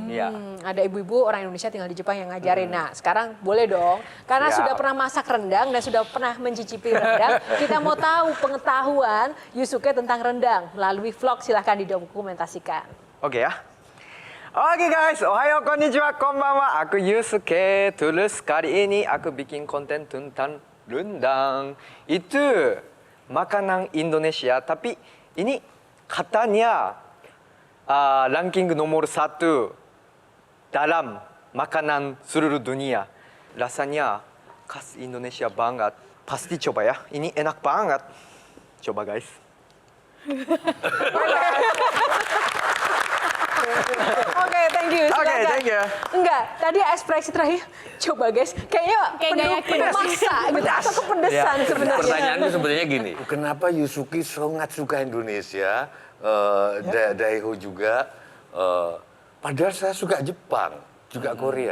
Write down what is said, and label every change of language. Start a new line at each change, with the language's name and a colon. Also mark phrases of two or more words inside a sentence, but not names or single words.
Indonesian: Iya. Ada ibu-ibu orang Indonesia tinggal di Jepang yang ngajarin. Nah, sekarang boleh dong. Karena Siap. sudah pernah masak rendang dan sudah pernah mencicipi rendang, kita mau tahu pengetahuan Yusuke tentang rendang melalui vlog. Silahkan didokumentasikan. Oke ya. Oke guys,
Japanese: おはよう、こんにちは、こんばんは.
Indonesian: Aku Yusuke. Terus kali ini aku bikin konten tentang rendang. Itu makanan Indonesia, tapi ini katanya ranking nomor 1 dalam makanan seluruh dunia. Rasanya khas Indonesia banget. Pasti coba ya. Ini enak banget. Coba guys. Oke,
English: thank you.
Indonesian: Oke, Silakan.
English: thank you.
Indonesian: Enggak, tadi ekspresi terakhir. Coba guys, kayaknya Kayak nggak yakin. masak gitu. Atau kepedesan Ya. sebenarnya. Pertanyaannya sebenarnya gini, kenapa Yusuki sangat suka Indonesia, Daeho juga, padahal saya suka Jepang, juga Korea.